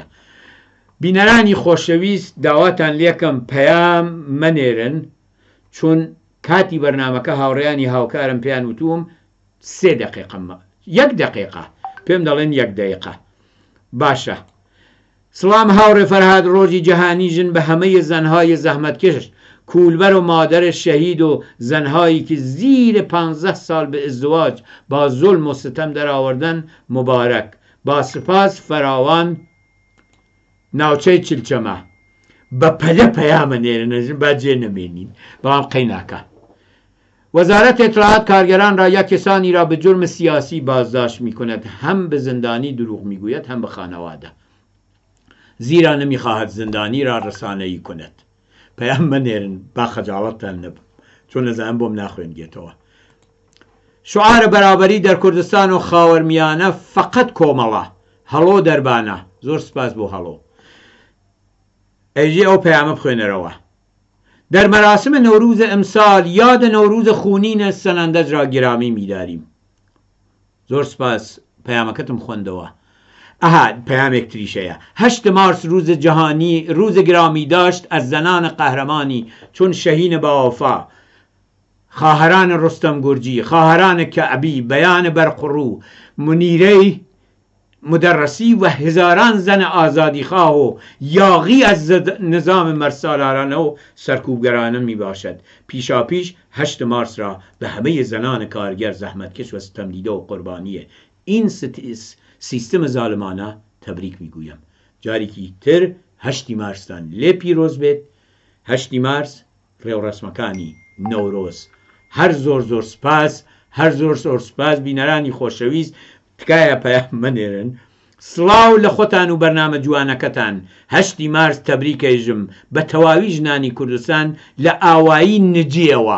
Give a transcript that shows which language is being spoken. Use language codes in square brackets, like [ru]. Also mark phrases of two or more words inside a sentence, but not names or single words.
[ckb] بینەرانی خۆشەویست، داواتان لێکم پەیام مەنێرن، چون کاتی بەرنامەکە هاوڕێیانی هاوکارم پێیان وتوم 3 دقیقە، 1 دقیقە پێم دەڵێن 1 دقیقە. باشە، سڵام هاوڕێ فەرهاد ڕۆژی جەهانی ژن بە هەمەی [fa] زەنهای زەحمەتکێش کولبەر و مادر شەهید و زەنهایی که زیر 15 سال به ازدواج با ظلم و ستم در آوردن مبارک. با سپاس فراوان [ckb] ناوچەی چلچەمە بە پەلە پەیامە نێرنەژن با جێ نەمێنین بەڵام قەیناکە. [fa] وزارت اطلاعات کارگران را یا کسانی را به جرم سیاسی بازداشت می کند، هم به زندانی دروغ می گوید هم به خانواده، زیرا نمی خواهد زندانی را رسانه‌ای کند. [ckb] پیام منیرن با خجالتان نبم چون نزدم بوم نخوێنگێتەوە. شعار بەرابەری در کوردستان و خاوەرمیانە فقط کۆمەڵە. هەڵۆ دەربانە. زۆر سپاس بۆ هەڵۆ. ئەیژێ ئەو پەیامە بخوێنەرەوە. [fa] در مراسم نوروز امسال یاد نوروز خونین سنندج را گرامی می‌داریم. [ckb] زۆر سپاس پەیامەکەتم خوێندەوە. پیامێک تریشەیە. [fa] 8 مارس روز جهانی، روز گرامی داشت از زنان قهرمانی چون شهین باوفا، خواهران رستم گرجی، خواهران کعبی، بیان برقرو، منیره مدرسی و هزاران زن آزادیخواه و یاغی از نظام مرسالارانه و سرکوبگرانه می باشد. پیشا پیش 8 مارس را به همه زنان کارگر، زحمتکش و ستمدیده و قربانی این سیستم ظالمانه تبریک میگویم. [ckb] جارێکی تر 8 مارستان لێ پیرۆز بێت. 8 مارس ڕێوڕسمەکانی نەورۆز. هەر زۆر سپاس، هەر زۆر سپاس بینەرانی خۆشەویست. تکایە پەیام منێرن. سڵاو لە خۆتان و بەرنامە جوانەکەتان. 8 مارس تەبریکەیژم بە تەواوی ژنانی کوردستان لە ئاوایی نجێەوە.